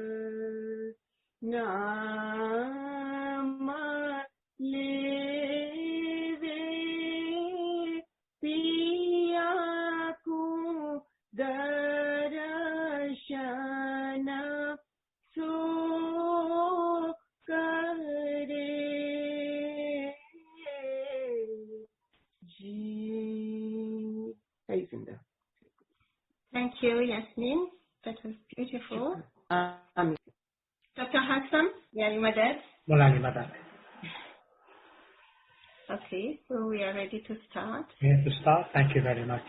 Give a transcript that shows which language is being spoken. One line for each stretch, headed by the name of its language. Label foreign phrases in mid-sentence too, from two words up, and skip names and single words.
Hindi: नाम लेवे पिया को दर्शन सो करे जी।
English: Thank you, Yasmin. That was beautiful. Dr. Hassam, Yali Madad. Mulani Madad. Okay, so we are ready to start. To start, thank you very much.